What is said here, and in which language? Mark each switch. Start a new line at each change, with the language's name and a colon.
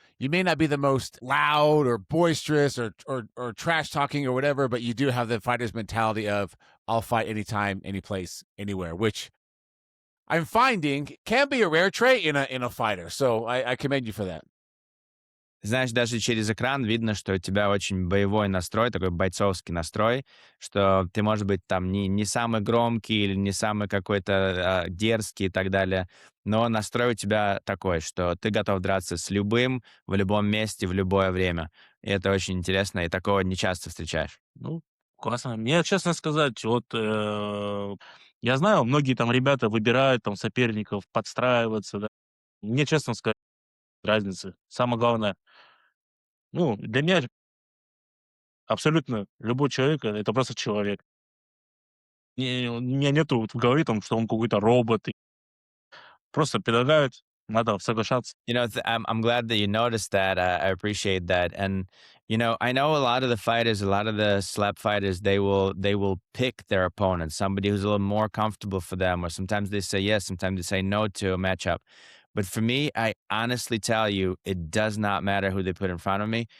English: You may not be the most loud or boisterous or trash talking or whatever, but you do have the fighter's mentality of I'll fight anytime, any place, anywhere, which I'm finding can be a rare trait in a fighter. So I commend you for that.
Russian: Знаешь, даже через экран видно, что у тебя очень боевой настрой, такой бойцовский настрой, что ты, может быть, там не самый громкий или не самый какой-то дерзкий и так далее, но настрой у тебя такой, что ты готов драться с любым, в любом месте, в любое время. И это очень интересно, и такого не часто встречаешь. Ну, классно. Мне, честно сказать, вот я знаю, многие там ребята выбирают там соперников, подстраиваться, да. Мне, честно сказать, разницы. Самое главное, ну, для меня абсолютно любой человек это просто человек. У меня нету вот в голове там, что он какой-то робот. Просто предлагают, надо соглашаться.
English: I'm glad that you noticed that. I appreciate that. And I know a lot of the fighters, a lot of the slap fighters, they will pick their opponent, somebody who's a little more comfortable for them, or sometimes they say yes, sometimes they say no to a matchup. But for me, I honestly tell you, it does not matter who they put in front of me.